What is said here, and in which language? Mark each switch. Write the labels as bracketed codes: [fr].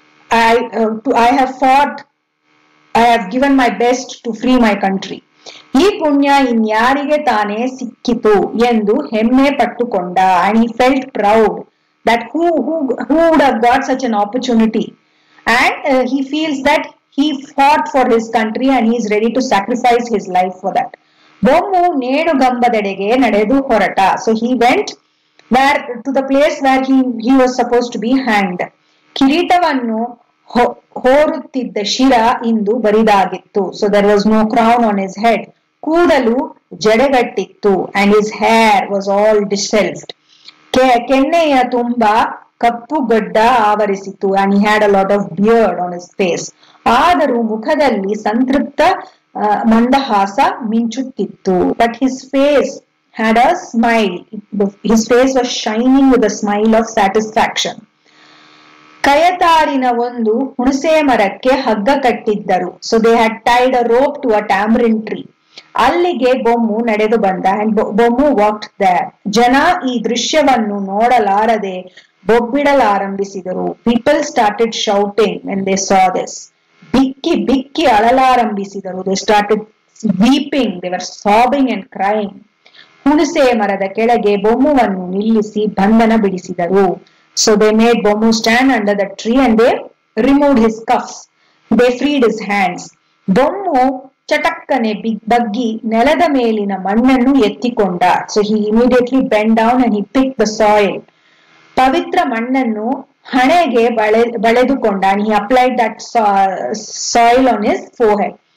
[en] I have fought, I have given my best to free my country. [kn] ಈ ಪುಣ್ಯ ಇನ್ಯಾರಿಗೆ ತಾನೇ ಸಿಕ್ಕಿತು ಎಂದು ಹೆಮ್ಮೆ ಪಟ್ಟುಕೊಂಡ. [en] And he felt proud that who would have got such an opportunity. And he feels that he fought for his country and he is ready to sacrifice his life for that. [kn] Bommu ನೇಣುಗಂಬದೆಡೆಗೆ ನಡೆದು ಹೊರಟ. [en] So he went to the place where he was supposed to be hanged. [kn] ಕಿರೀಟವನ್ನು ಹೋರುತ್ತಿದ್ದ ಶಿರ ಇಂದು ಬರಿದಾಗಿತ್ತು. [en] So there was no crown on his head. [kn] ಕೂದಲು ಜಡೆಗಟ್ಟಿತ್ತು. [en] And his hair was all disheveled. [kn] ಕೆನ್ನೆಯ ತುಂಬ ಕಪ್ಪು ಗಡ್ಡ ಆವರಿಸಿತು. [en] And he had a lot of beard on his face. [kn] ಆದರೂ ಮುಖದಲ್ಲಿ ಸಂತೃಪ್ತ ಮಂದಹಾಸ ಮಿಂಚುತ್ತಿತ್ತು. [en] But his face had a smile. His face was shining with a smile of satisfaction. [kn] ಕಯತಾರಿನ ಒಂದು ಹುಣಸೆ ಮರಕ್ಕೆ ಹಗ್ಗ ಕಟ್ಟಿದ್ದರು. [en] So they had tied a rope to a tamarind tree. [kn] ಅಲ್ಲಿಗೆ ಬೊಮ್ಮು ನಡೆದು ಬಂದ. [en] And Bommu walked there. [kn] ಜನ ಈ ದೃಶ್ಯವನ್ನು ನೋಡಲಾರದೆ ಬೊಬ್ಬಿಡಲಾರಂಭಿಸಿದರು. [en] People started shouting when they saw this. [kn] ಬಿಕ್ಕಿ ಬಿಕ್ಕಿ ಅಳಲಾರಂಭಿಸಿದರು. [en] They started weeping. They were sobbing and crying. [kn] ಹುಣಸೆ ಮರದ ಕೆಳಗೆ ಬೊಮ್ಮುವನ್ನು ನಿಲ್ಲಿಸಿ ಬಂಧನ ಬಿಡಿಸಿದರು. [en] So they made Bommu stand under the tree and they removed his cuffs. They freed his hands. [kn] Bommu ಚಟಕ್ಕನೆ ಬಗ್ಗಿ ನೆಲದ ಮೇಲಿನ ಮಣ್ಣನ್ನು ಎತ್ತಿಕೊಂಡ. [en] So he immediately bent down and he picked the soil. [kn] ಪವಿತ್ರ ಮಣ್ಣನ್ನು ಹಣೆಗೆ ಬಳೆದುಕೊಂಡ. [en] And he applied that soil on his forehead.